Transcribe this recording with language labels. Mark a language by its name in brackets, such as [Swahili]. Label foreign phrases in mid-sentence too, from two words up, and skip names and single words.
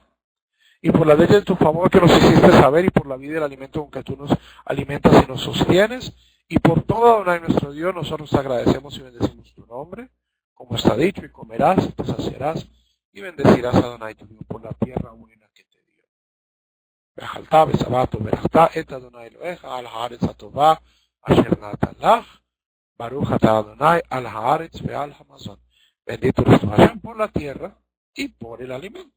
[Spanish] Y por la ley de tu favor que nos hiciste saber, y por la vida y el alimento con que tú nos alimentas y nos sostienes, y por todo Adonai nuestro Dios, nosotros te agradecemos y bendecimos tu nombre, como está dicho, y comerás, y te saciarás, y bendecirás a Adonai tu Dios por la tierra buena que te dio. [Hebrew] ואכלת ושבעת וברכת את אדני אלהיך על הארץ הטובה אשר נתן לך ברוך אתה אדני על הארץ ועל המזון. [Spanish] Bendito eres tu Hashem por la tierra y por el alimento.